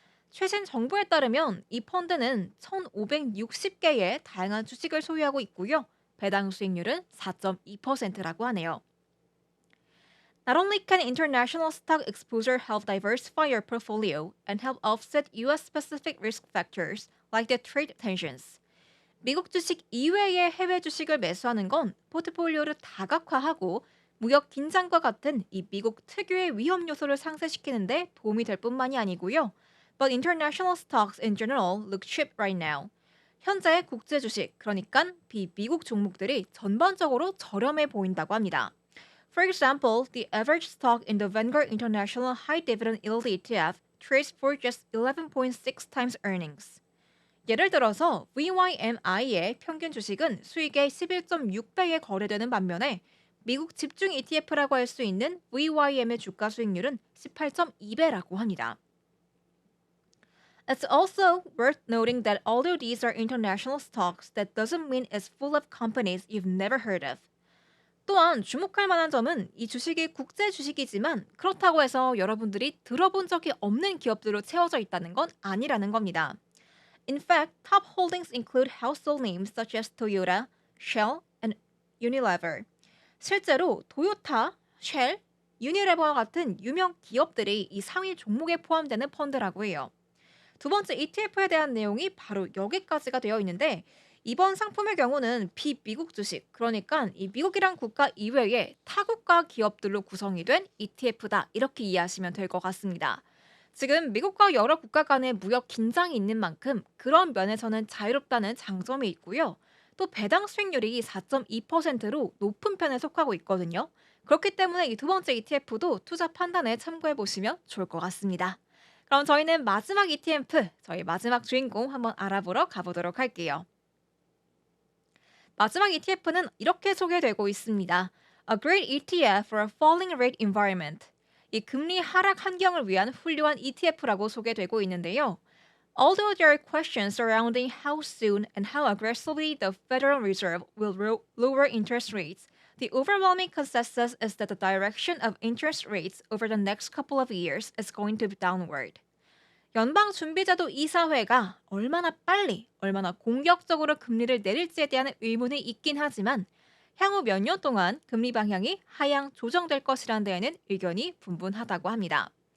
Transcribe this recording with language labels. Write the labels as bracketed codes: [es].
[ko] 최신 정보에 따르면 이 펀드는 1,560개의 다양한 주식을 소유하고 있고요. 배당 수익률은 4.2%라고 하네요. [en] Not only can international stock exposure help diversify your portfolio and help offset US-specific risk factors like the trade tensions. [ko] 미국 주식 이외의 해외 주식을 매수하는 건 포트폴리오를 다각화하고 무역 긴장과 같은 이 미국 특유의 위험 요소를 상쇄시키는데 도움이 될 뿐만이 아니고요. [en] But international stocks in general look cheap right now. [ko] 현재 국제 주식, 그러니까 비미국 종목들이 전반적으로 저렴해 보인다고 합니다. [en] For example, the average stock in the Vanguard International High Dividend Yield ETF trades for just 11.6 times earnings. [ko] 예를 들어서 VYMI의 평균 주식은 수익의 11.6배에 거래되는 반면에 미국 집중 ETF라고 할 수 있는 VYM의 주가 수익률은 18.2배라고 합니다. [en] It's also worth noting that although these are international stocks, that doesn't mean it's full of companies you've never heard of. [ko] 또한 주목할 만한 점은 이 주식이 국제 주식이지만 그렇다고 해서 여러분들이 들어본 적이 없는 기업들로 채워져 있다는 건 아니라는 겁니다. [en] In fact, top holdings include household names such as Toyota, Shell, and Unilever. [ko] 실제로 토요타, 쉘, 유니레버와 같은 유명 기업들이 이 상위 종목에 포함되는 펀드라고 해요. 두 번째 ETF에 대한 내용이 바로 여기까지가 되어 있는데 이번 상품의 경우는 비미국 주식, 그러니까 이 미국이란 국가 이외의 타국가 기업들로 구성이 된 ETF다. 이렇게 이해하시면 될 것 같습니다. 지금 미국과 여러 국가 간의 무역 긴장이 있는 만큼 그런 면에서는 자유롭다는 장점이 있고요. 또 배당 수익률이 4.2%로 높은 편에 속하고 있거든요. 그렇기 때문에 이 두 번째 ETF도 투자 판단에 참고해 보시면 좋을 것 같습니다. 그럼 저희는 마지막 ETF, 저희 마지막 주인공 한번 알아보러 가보도록 할게요. 마지막 ETF는 이렇게 소개되고 있습니다. [en] A great ETF for a falling rate environment. [ko] 이 금리 하락 환경을 위한 훌륭한 ETF라고 소개되고 있는데요. [en] Although there are questions surrounding how soon and how aggressively the Federal Reserve will lower interest rates, the overwhelming consensus is that the direction of interest rates over the next couple of years is going to be downward. [ko] 연방준비제도 이사회가 얼마나 빨리, 얼마나 공격적으로 금리를 내릴지에 대한 의문이 있긴 하지만 향후 몇 년 동안 금리 방향이 하향 조정될 것이라는 데에는 의견이 분분하다고 합니다.